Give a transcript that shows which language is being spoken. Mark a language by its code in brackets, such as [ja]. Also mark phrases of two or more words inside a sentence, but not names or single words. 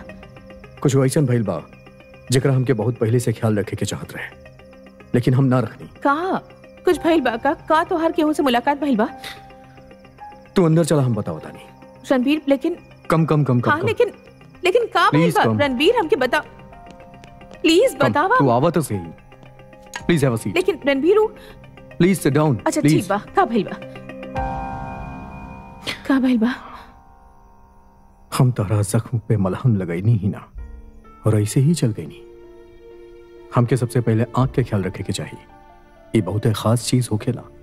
[bho] कुछ वैसन भइल बा जेकरा हमके बहुत पहले से ख्याल रखे के चाहत रहे, लेकिन हम ना रखनी। का कुछ भइल बा? का तोहार केहू से मुलाकात भइल बा? तू अंदर चला, हम बताओ तानी। रणबीर लेकिन [en] come come come come, [bho] हाँ, लेकिन का भइल बा? रणबीर हमके बता, प्लीज बतावा। तू आवा तो सही, [en] Please have a seat. [bho] लेकिन रणबीर [en] Please sit down. [bho] अच्छा ठीक बा, का भइल बा? का भइल बा? हम तोहरा जख्म पे मलहम लगैनी ही ना, और ऐसे ही चल गई नहीं। हमके सबसे पहले आंख के ख्याल रखे के चाहिए, ये बहुत खास चीज होखेला।